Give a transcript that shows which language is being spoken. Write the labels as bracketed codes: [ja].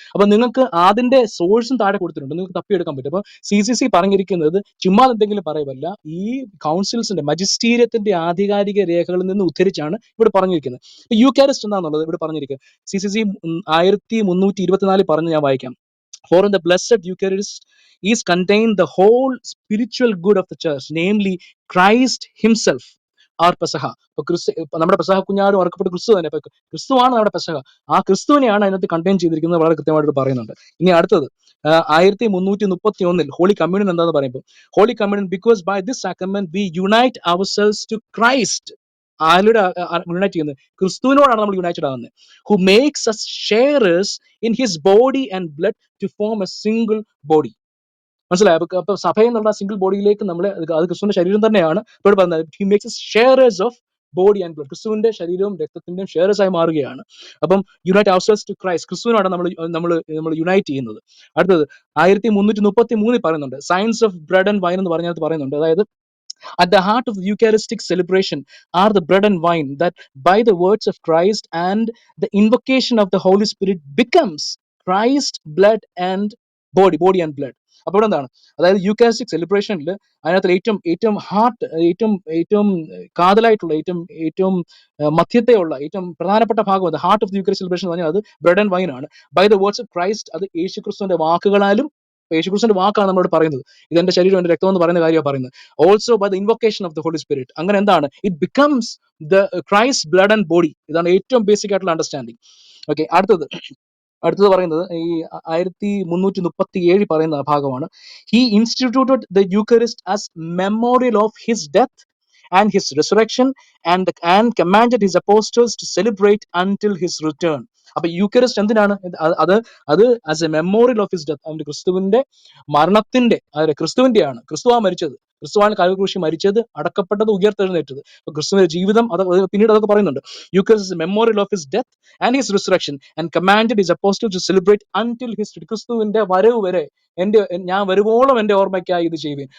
[ml] അപ്പൊ നിങ്ങൾക്ക് അതിന്റെ സോഴ്സും താഴെ കൊടുത്തിട്ടുണ്ട്, നിങ്ങൾക്ക് തപ്പിയെടുക്കാൻ പറ്റും. അപ്പൊ CCC പറഞ്ഞിരിക്കുന്നത് ചുമ്മാ എന്തെങ്കിലും പറയുമല്ല, ഈ കൗൺസിൽസിന്റെ മജിസ്റ്റീരിയത്തിന്റെ ആധികാരിക രേഖകളിൽ നിന്ന് ഉദ്ധരിച്ചാണ് ഇവിടെ പറഞ്ഞിരിക്കുന്നത്. യൂക്കാരിസ്റ്റ് എന്താണെന്നുള്ളത് ഇവിടെ പറഞ്ഞിരിക്കുക. CCC 1324 പറഞ്ഞ് ഞാൻ വായിക്കാം. [en] For in the blessed Eucharist is contained the whole spiritual good of the church, namely Christ himself, our Pesach. [ml] അപ്പൊ നമ്മുടെ പെസഹ കുഞ്ഞാടും അറക്കപ്പെട്ട ക്രിസ്തു തന്നെ. അപ്പൊ ക്രിസ്തുവാണ് നമ്മുടെ പെസഹ. ആ ക്രിസ്തുവിനെയാണ് അതിനകത്ത് കണ്ടെയ്ൻ ചെയ്തിരിക്കുന്നത്, വളരെ കൃത്യമായിട്ട് പറയുന്നുണ്ട്. ഇനി അടുത്തത് 1331 [en] Holy communion എന്താന്ന് പറയുമ്പോൾ, holy communion because by this sacrament we unite ourselves to Christ. [ml] ആരുടെ യുണൈറ്റ് ചെയ്യുന്നത്? ക്രിസ്തുവിനോടാണ് നമ്മൾ യുണൈറ്റഡ് ആകുന്നത്. [en] Who makes us sharers in his body and blood to form a single body. [ml] മനസ്സിലായോ? അപ്പൊ സഭ എന്നുള്ള സിംഗിൾ ബോഡിയിലേക്ക് നമ്മളെ, അത് ക്രിസ്തുവിന്റെ ശരീരം തന്നെയാണ്. ഇപ്പോൾ പറഞ്ഞത് [en] he makes us sharers of [ml] body and blood, ക്രിസ്തുവിന്റെ ശരീരവും രക്തത്തിന്റെയും ഷെയർസ് ആയി മാറുകയാണ്. അപ്പം [en] unite ourselves to Christ, [ml] ക്രിസ്തുവിനോട് നമ്മൾ നമ്മൾ നമ്മൾ യുണൈറ്റ് ചെയ്യുന്നത്. അടുത്തത് 1333 പറയുന്നുണ്ട്, science of bread and wine എന്ന് പറഞ്ഞത് പറയുന്നുണ്ട്. [en] അതായത് at the heart of the Eucharistic celebration are the bread and wine that, by the words of Christ and the invocation of the Holy Spirit, becomes Christ, blood and body and blood. [ml] അപ്പോൾ ഇവിടെ എന്താണ്, അതായത് യൂക്കാരിസ്റ്റിക് സെലിബ്രേഷനിൽ അതിനകത്ത് ഏറ്റവും ഏറ്റവും heart, ഏറ്റവും ഏറ്റവും കാതലായിട്ടുള്ള, ഏറ്റവും ഏറ്റവും മധ്യത്തെയുള്ള ഏറ്റവും പ്രധാനപ്പെട്ട ഭാഗം, അത് [en] heart of the eucharistic celebration [ml] എന്ന് പറഞ്ഞാൽ അത് ബ്രെഡ് ആൻഡ് വൈൻ ആണ്. [en] by the words of Christ, [ml] അത് യേശുക്രിസ്തുവിന്റെ വാക്കുകളാലും, യേശുക്രിസ്തുവിന്റെ വാക്കാണ് നമ്മളോട് പറയുന്നത്, ഇതെന്റെ ശരീരം എന്റെ രക്തം എന്ന് പറയുന്ന കാര്യമാണ് പറയുന്നത്. [en] Also by the invocation of the Holy Spirit. [ml] അങ്ങനെ എന്താണ്, [en] It becomes the Christ blood and body. [ml] ഇതാണ് ഏറ്റവും ബേസിക് ആയിട്ടുള്ള അണ്ടർസ്റ്റാൻഡിങ്. ഓക്കെ, അടുത്തത് പറയുന്നത് ഈ 1337 പറയുന്ന ഭാഗമാണ്. [en] He instituted the Eucharist as memorial of his death and his resurrection and commanded his apostles to celebrate until his return. [ml] അപ്പൊ Eucharist എന്തിനാണ്? അത് [en] as a memorial of his death, [ml] അവന്റെ ക്രിസ്തുവിന്റെ മരണത്തിന്റെ, ക്രിസ്തുവിന്റെയാണ്, ക്രിസ്തുവാ മരിച്ചത്, ക്രിസ്തുവാണ് കാൽവരി മരിച്ചത്, അടക്കപ്പെട്ടത്, ഉയർത്തെഴുന്നേറ്റത്. അപ്പൊ ക്രിസ്തുവിന്റെ ജീവിതം അത് പിന്നീട് അതൊക്കെ പറയുന്നുണ്ട്. [en] Eucharist memorial of his death and his resurrection and commanded his apostles to celebrate until his, [ml] ക്രിസ്തുവിന്റെ വരവ് വരെ, ഞാൻ വരുവോളം എന്റെ ഓർമ്മയ്ക്കായി ഇത് ചെയ്യുകയും.